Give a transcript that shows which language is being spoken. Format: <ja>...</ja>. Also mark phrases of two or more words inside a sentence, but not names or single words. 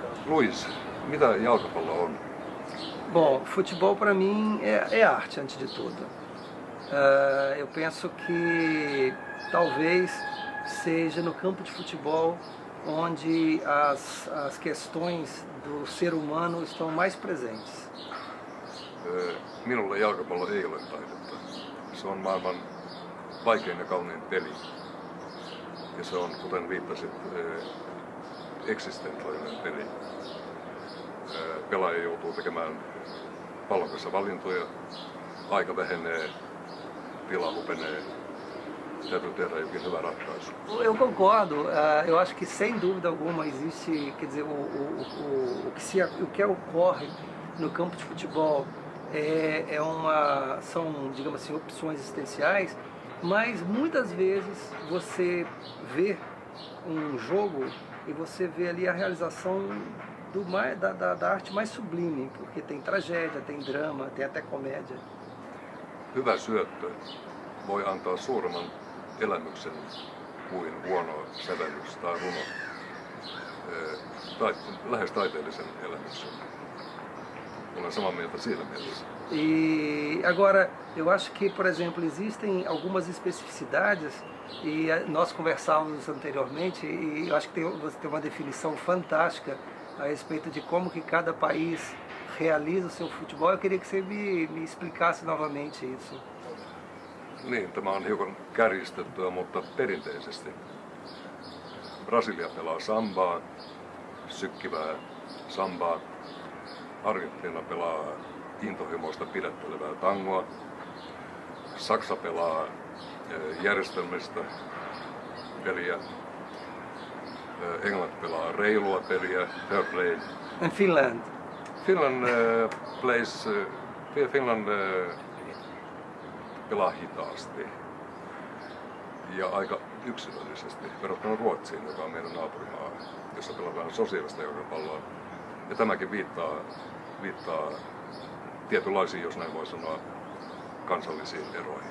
<fi>Luis, mitä jalkapallo on?</fi> <pt>Bom, futebol para mim é arte antes de tudo. Eu penso que talvez seja no campo de futebol onde as questões do ser humano estão mais presentes.</pt> <fi>Minulle jalkapallo ei ole taidetta. Se on maailman vaikein ja kaunein peli. Ja se on, kuten viittasit, eksistentiaalinen peli. Pelaaja joutuu tekemään pallon kanssa valintoja, aika vähenee, tila hupenee, täytyy tehdä jokin hyvä ratkaisu.</fi> <pt>Eu concordo, eu acho que sem dúvida alguma existe, quer dizer, o que ocorre no campo de futebol são, digamos assim, opções existenciais, mas muitas vezes você vê um jogo e você vê ali a realização da arte mais sublime, porque tem tragédia, tem drama, tem até comédia.</pt> <fi>Hyvä syöttö voi antaa suuremman elämyksen kuin huono sävellys tai runo, tai lähes taiteellisen elämyksen. Olen samaa mieltä siinä mielessä.</fi> <pt>E agora, eu acho que, por exemplo, existem algumas especificidades e nós conversávamos anteriormente e eu acho que você tem uma definição fantástica a respeito de como que cada país realiza o seu futebol. Eu queria que você me explicasse novamente isso.</pt> <fi>Niin, tämä on hiukan kärjistettyä, mutta perinteisesti. Brasilia pelaa sambaa, sykkivää sambaa. Argentiina pelaa intohimoista pidättelevää tangoa. Saksa pelaa järjestelmistä peliä. Englanti pelaa reilua peliä,</fi> <en>fair play. And Finland?</en> <fi>Finland pelaa hitaasti ja aika yksilöllisesti verrattuna Ruotsiin, joka on meidän naapurimaa, jossa pelataan sosiaalista jalkapalloa. Ja tämäkin viittaa tietynlaisiin, jos näin voi sanoa, kansallisiin eroihin.</fi>